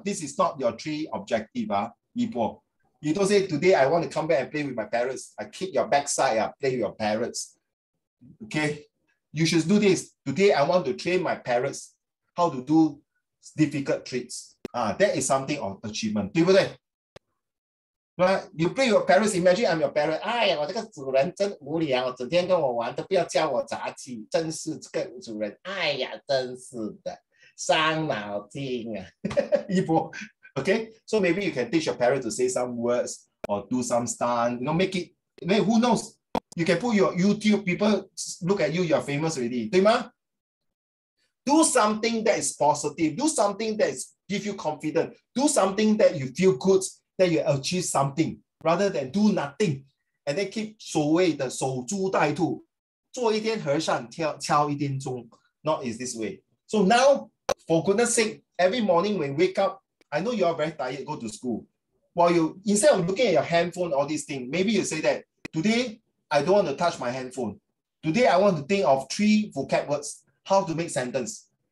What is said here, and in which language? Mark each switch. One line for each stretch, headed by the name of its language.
English: This is not your 3 objective, Yibo. You don't say, today I want to come back and play with my parents. I kick your backside, play with your parents. Okay? You should do this. Today I want to train my parents how to do difficult tricks. That is something of achievement.
Chinese: 对不对？
English: Right? You play your parents, imagine I'm your parent.
Chinese: 哎呀，我这个主人真无聊，整天跟我玩，都不要教我杂技，真是这个主人。哎呀，真是的，伤脑筋啊！
English: 一波 Okay? So maybe you can teach your parents to say some words or do some stunt, make it, who knows? You can put your YouTube, people look at you, you're famous already.
Chinese: 对吗?
English: Do something that is positive. Do something that give you confidence. Do something that you feel good, that you achieve something, rather than do nothing. And then keep
Chinese: 所谓的守株待兔，做一天和尚敲一天钟.
English: Not is this way. So now, for goodness sake, every morning when you wake up, I know you are very tired, go to school. While you, instead of looking at your handphone, all these things, maybe you say that, today, I don't want to touch my handphone. Today, I want to think of 3 vocab words, how to make sentence.